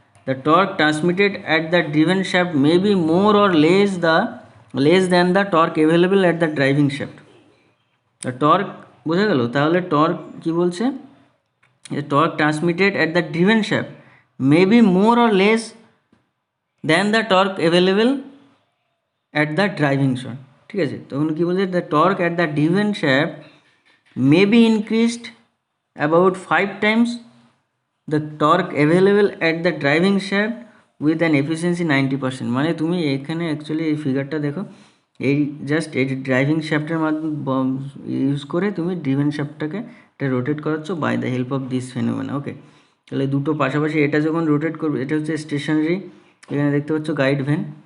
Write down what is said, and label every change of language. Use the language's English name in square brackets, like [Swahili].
[English] The torque transmitted at the driven shaft may be more or less than the torque available at the driving shaft. [Bangla] The torque বোঝা গেল? তাহলে torque কি বলছে, [English] torque transmitted at the driven shaft may be more or less than the torque available at the driving shaft, [Bangla] ঠিক আছে। তখন কী বলছে, [English] The torque at the driven shaft may be increased about 5 times the torque available at the driving shaft with an efficiency 90%। [Bangla] মানে তুমি এখানে actually এই ফিগারটা দেখো, এই জাস্ট এই ড্রাইভিং শ্যাফটের মাধ্যমে ইউজ করে তুমি ড্রিভেন শ্যাফটটাকে এটা rotate করাচ্ছ [English] By the help of this phenomena, okay. [Bangla] তাহলে দুটো পাশাপাশি এটা যখন রোটেট করবে, এটা হচ্ছে স্টেশনারি, এখানে দেখতে পাচ্ছ গাইড ভ্যান।